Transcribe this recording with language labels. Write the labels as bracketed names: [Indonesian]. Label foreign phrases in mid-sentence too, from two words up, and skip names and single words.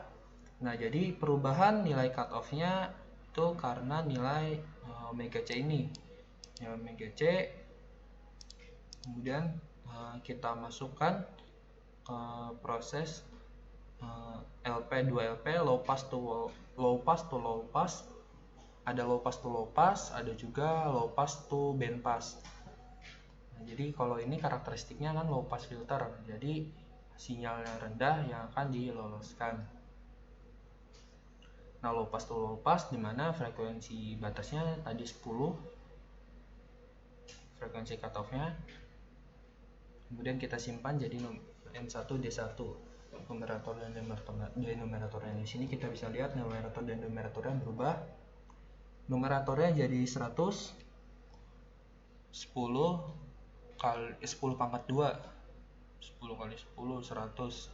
[Indonesian] Nah, jadi perubahan nilai cut off-nya itu karena nilai omega C ini. Ya, omega C kemudian kita masukkan ke proses LP 2LP, [English] low pass to low pass. [Indonesian] Ada [English] low pass to low pass, [Indonesian] ada juga [English] low pass to band pass. [Indonesian] Nah, jadi kalau ini karakteristiknya kan [English] low pass filter, [Indonesian] jadi sinyalnya rendah yang akan diloloskan. Nah, [English] low pass to low pass [Indonesian] dimana frekuensi batasnya tadi 10, frekuensi cutoff-nya. Kemudian kita simpan jadi N1D1, numerator dan denominatornya. Di sini kita bisa lihat numerator dan denominatornya berubah. Numeratornya jadi 100, 10 pangkat 2, 10 kali 10 100.